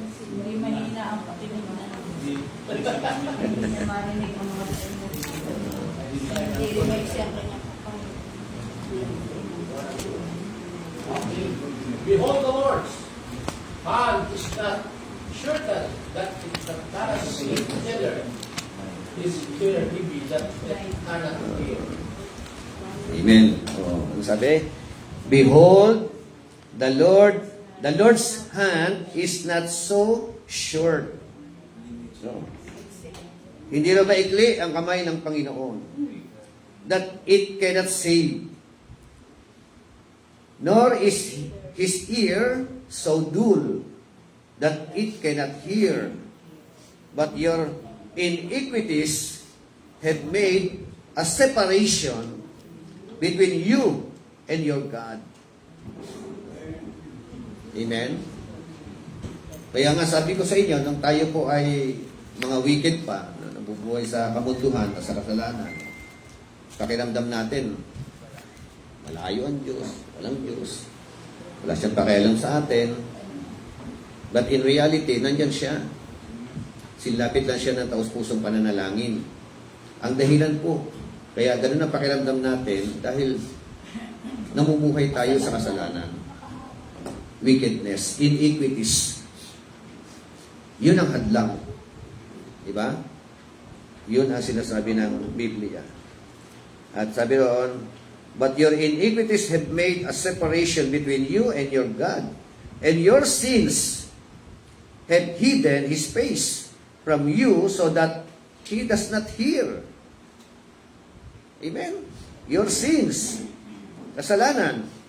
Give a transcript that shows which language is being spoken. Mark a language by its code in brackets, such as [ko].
[tl] Hindi mahina ang pakinig na. Hindi niya marinig ang mga hindi rin siya kanyang [en] Behold the Lord's hand is not shorter that it cannot see, neither his ear heavy that it cannot hear. [tl] Amen. Ano sabi? [en] Behold, the Lord's hand is not so short. No. [tl] Hindi na maikli ang kamay ng Panginoon [en] that it cannot save. Nor is His ear so dull that it cannot hear. But your iniquities have made a separation between you and your God. Amen? [tl] Kaya nga sabi ko sa inyo, nung tayo po ay mga wicked pa, na nabubuhay sa kamunduhan at sa kasalanan, pakiramdam natin, malayo ang Diyos, walang Diyos, wala siyang pakialam sa atin. [en] But in reality, [tl] nandyan siya. Silapit lang siya ng taus-pusong pananalangin. Ang dahilan po, kaya ganun ang pakiramdam natin dahil namumuhay tayo sa kasalanan. [en] Wickedness, iniquities. [tl] Yun ang hadlang. Diba? Yun ang sinasabi ng Biblia. At sabi roon, [en] but your iniquities have made a separation between you and your God, and your sins have hidden His face from you so that He does not hear. Amen? Your sins. Kasalanan.